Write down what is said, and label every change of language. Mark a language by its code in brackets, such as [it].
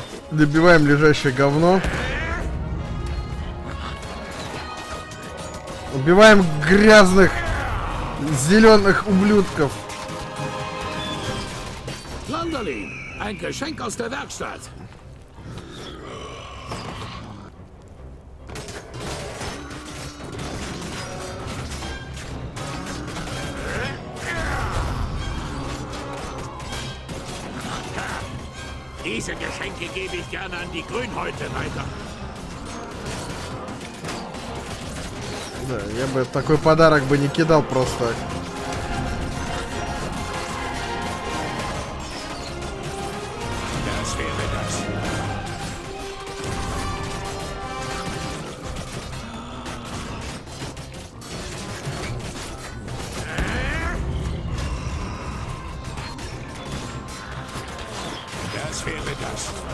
[ru] Добиваем лежащее говно. Убиваем грязных зеленых ублюдков. [de] Landerling, ein Geschenk aus der Werkstatt. Diese Geschenke gebe ich gerne an die Grünhäute weiter. [ru] Да, я бы такой подарок бы не кидал просто. [de] Das wäre das. Das wäre das.